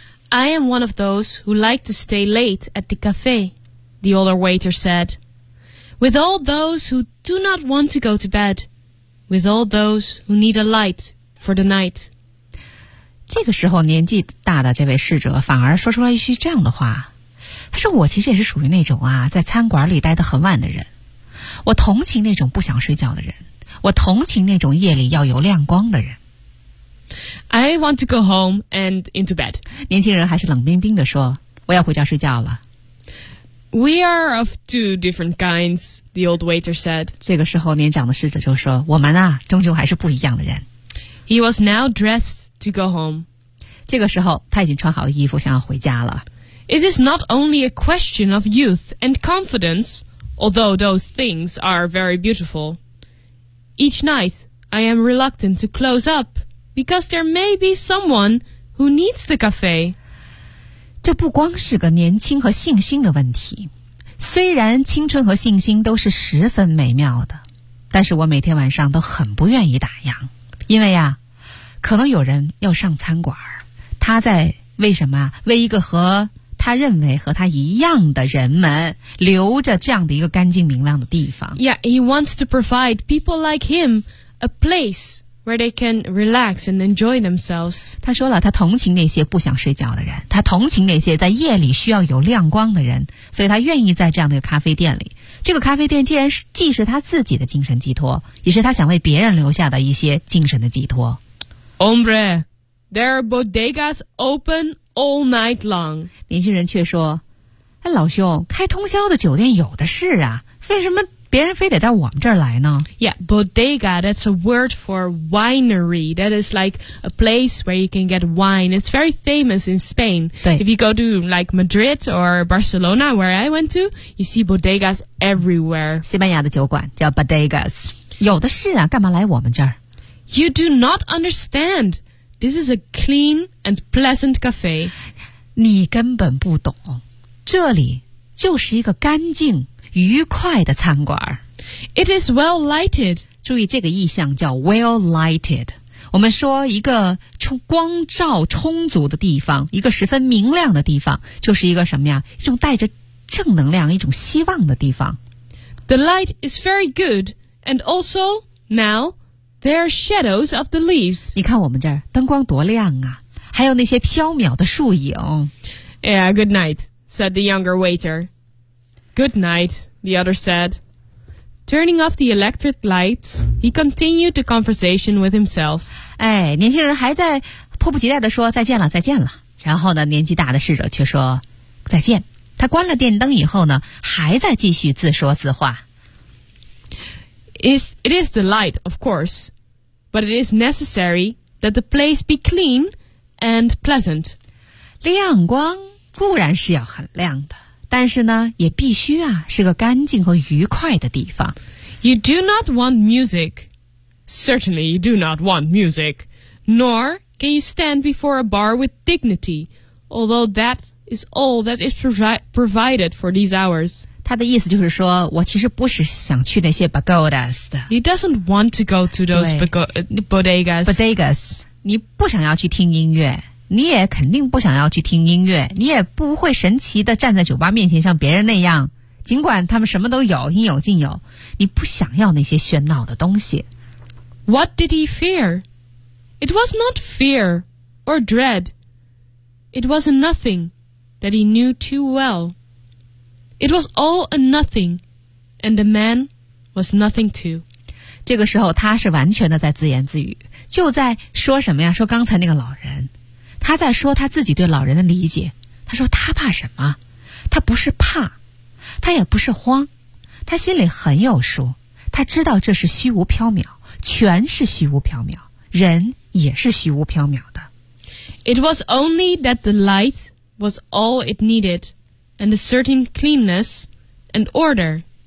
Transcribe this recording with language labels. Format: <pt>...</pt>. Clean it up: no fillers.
<en>I am one of those who like to stay late at the cafe, the older waiter said. With all those who do not want to go to bed. With all those who need a light for the night.</en> <zh>这个时候年纪大的这位侍者反而说出了一句这样的话。他说我其实也是属于那种啊在餐馆里待得很晚的人。我同情那种不想睡觉的人。我同情那种夜里要有亮光的人。</zh> <en>I want to go home and into bed.</en> <zh>年轻人还是冷冰冰地说，我要回家睡觉了。</zh> <en>We are of two different kinds, the old waiter said.</en> <zh>这个时候年长的侍者就说，我们啊，终究还是不一样的人。</zh> <en>He was now dressed to go home.</en> <zh>这个时候他已经穿好衣服想要回家了。</zh> <en>It is not only a question of youth and confidence, although those things are very beautiful. Each night, I am reluctant to close up. Because there may be someone who needs the cafe.</en> <zh>这不光是个年轻和信心的问题。虽然青春和信心都是十分美妙的，但是我每天晚上都很不愿意打烊，因为啊，可能有人要上餐馆，他在为什么为一个和他认为和他一样的人们留着这样的一个干净明亮的地方。</zh> <en>Yeah, he wants to provide people like him a placeWhere they can relax and enjoy themselves.</en> <zh>他说了，他同情那些不想睡觉的人，他同情那些在夜里需要有亮光的人，所以他愿意在这样的一个咖啡店里。这个咖啡店既然是既是他自己的精神寄托，也是他想为别人留下的一些精神的寄托。</zh> <en>Hombre, there are bodegas open all night long.</en> <zh>年轻人却说，哎，老兄，开通宵的酒店有的是啊，为什么？别人非得到我们这儿来呢</zh> <en>Yeah, bodega, that's a word for winery. That is like a place where you can get wine. It's very famous in Spain. If you go to like Madrid or Barcelona, where I went to, you see bodegas everywhere.</en> <zh>西班牙的酒馆叫 bodegas. 有的是啊，干嘛来我们这儿</zh> <en>You do not understand. This is a clean and pleasant cafe.</en> <zh>你根本不懂，这里就是一个干净愉快的餐馆。</zh> <en>It is well lighted.</en> <zh>注意这个意象叫</zh> <en>well lighted.</en> <zh>我们说一个光照充足的地方，一个十分明亮的地方，就是一个什么呀？一种带着正能量，一种希望的地方。</zh> <en>The light is very good, and also now there are shadows of the leaves.</en> <zh>你看我们这儿灯光多亮啊，还有那些飘渺的树影。</zh> <en>Yeah, good night, said the younger waiter. Good night, the other said. Turning off the electric lights, he continued the conversation with himself.</en> <zh>哎，年轻人还在迫不及待地说再见了，再见了。然后呢，年纪大的侍者却说再见。他关了电灯以后呢，还在继续自说自话。</zh> <en>It is the light, of course, but it is necessary that the place be clean and pleasant.</en> <zh>亮光固然是要很亮的。但是呢，也必须啊，是个干净和愉快的地方。</zh> <en>You do not want music. Certainly, you do not want music. Nor can you stand before a bar with dignity, although that is all that is provided for these hours.</en> <zh>他的意思就是说，我其实不是想去那些 bodegas 的。</zh> <en>He doesn't want to go to those bodegas.</en> <zh>Bodegas, 你不想要去听音乐，你也肯定不想要去听音乐，你也不会神奇的站在酒吧面前像别人那样，尽管他们什么都有，应有尽有，你不想要那些喧闹的东西。</zh> <en>What did he fear? It was not fear or dread. It was a nothing that he knew too well. It was all a nothing, and the man was nothing too.</en> <zh>这个时候他是完全的在自言自语，就在说什么呀？说刚才那个老人，他在说他自己对老人的理解。他说他怕什么？他不是怕，他也不是慌，他心里很有数，他知道这是虚无缥缈，全是虚无缥缈，人也是虚无缥缈的。</zh> <en>It was only that the light was all it needed, and a certain cleanness and order.</en>